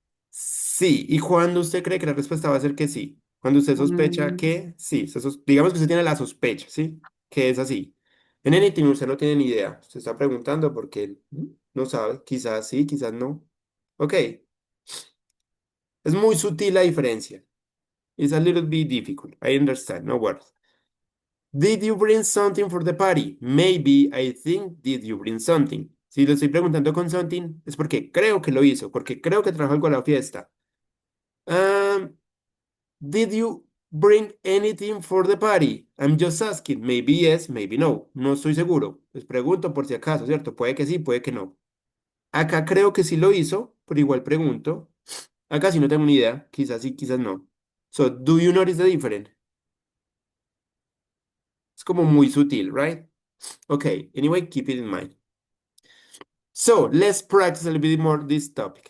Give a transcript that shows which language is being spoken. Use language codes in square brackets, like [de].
[es] Sí, y cuando usted cree que la respuesta va a ser que sí, cuando usted sospecha Mm. que sí, digamos que usted tiene la sospecha, ¿sí? Que es así. En anything usted no tiene ni idea, usted está preguntando porque no sabe, quizás sí, quizás no. Ok, es muy sutil la diferencia. [en] It's a little bit difficult, I understand, no worries. Did you bring something for the party? Maybe, I think, did you bring something? [es] Si lo estoy preguntando con something, es porque creo que lo hizo, porque creo que trajo algo a la fiesta. [en] Did you bring anything for the party? I'm just asking. Maybe yes, maybe no. [es] No estoy seguro. Les pregunto por si acaso, ¿cierto? Puede que sí, puede que no. Acá creo que sí lo hizo, pero igual pregunto. Acá sí no tengo ni idea. Quizás sí, quizás no. [en] So, do you notice the difference? [es] Es como muy sutil, [en] right? Okay, anyway, keep it in mind. So, let's practice a little bit more this topic.